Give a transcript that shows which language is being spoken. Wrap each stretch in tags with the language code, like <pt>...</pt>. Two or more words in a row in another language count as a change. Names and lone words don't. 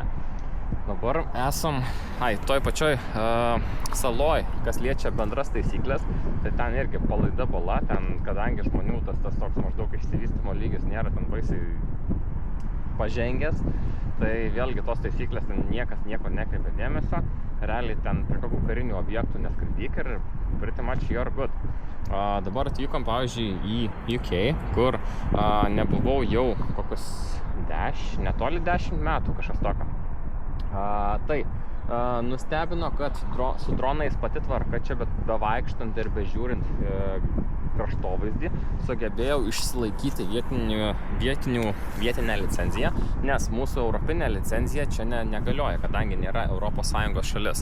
<lt>Dabar esam, toj pačioj saloj, kas liečia bendras taisyklės, tai ten irgi palaida bala, ten kadangi žmonių tas toks maždaug išsivystymo lygis nėra ten baisiai pažengęs, tai vėlgi tos taisyklės ten niekas nieko nekreipia dėmesio, realiai ten prie kokių karinių objektų neskraidyk ir</lt> <en>pretty much you're good.</en> <lt>Dabar atvykom, pavyzdžiui, į UK, kur nebuvau jau kokius netoli 10 metų kažkas tokio. Tai nustebino, kad su dronais pati tvarka čia, bet bevaikštant ir bežiūrint kraštovaizdį, sugebėjau išsilaikyti vietinę licenciją, nes mūsų europinė licencija čia negalioja, kadangi nėra ES šalis.</lt>